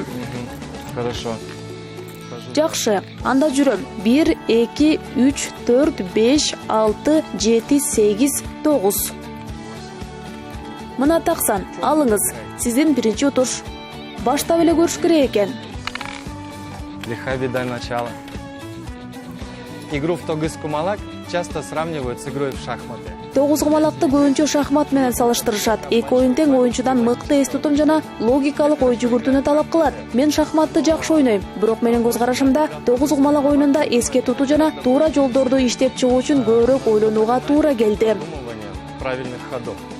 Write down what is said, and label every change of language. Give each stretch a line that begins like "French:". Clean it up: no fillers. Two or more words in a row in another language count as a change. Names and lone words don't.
Russian: Хорошо.
Kyrgyz: Жакшы, анда жүрөм. 1, 2, 3, 4, 5, 6, 7, 8, 9. Мына таксан, алыңыз. Сиздин биринчи утуш. Баштап эле көрүш керек экен.
Russian: Лиха беда начала. Игру в тогыз кумалак часто сравнивают с игрой в шахматы.
Kyrgyz: 9 кумалакты көбүнчө шахмат менен салыштырышат. Эки оюн тең оюнчудан мыкты эс тутум жана логикалык ой жүгүртүүнү талап кылат. Мен шахматты жакшы ойнойм, бирок менин көз карашымда 9 кумалак оюнунда эске тутуу жана туура жолдорду иштеп чыгуу үчүн көбүрөөк ойлонууга туура келди.
Russian: Продумывание правильных ходов.